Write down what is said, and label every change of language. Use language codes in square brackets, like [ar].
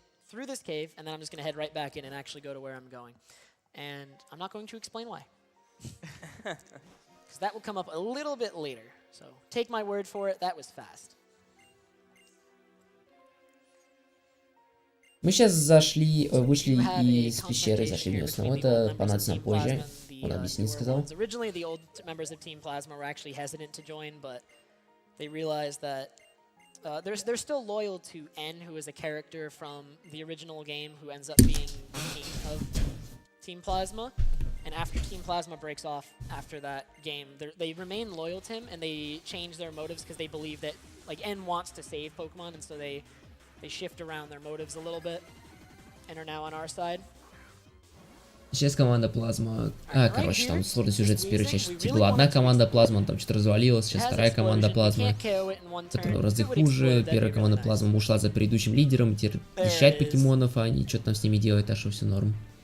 [en] Through this cave, and then I'm just going to head right back in and actually go to where I'm going. And I'm not going to explain why. Because that will come up a little bit later. So take my word for it, that was fast. [ru] Мы сейчас вышли из пещеры, зашли в нее снова. Это понадобится нам позже. Он объяснить сказал. [en] Originally, the old members of Team Plasma were actually hesitant to join, but they realized that they're still loyal to N, who is a character from the original game who ends up being the king of Team Plasma. And after Team Plasma breaks off after that game, they remain loyal to him, and they change their motives because they believe that like N wants to save Pokemon, and so they shift around their motives a little bit and are now on our side. [ru] Сейчас команда Плазма... короче, там сложный сюжет с первой части. Типа была одна команда Плазма, там что-то развалилось. Сейчас вторая команда Плазма, которая в разы хуже. Первая команда Плазма ушла за предыдущим лидером, теперь защищать покемонов, а они что-то там с ними делают, так что все норм.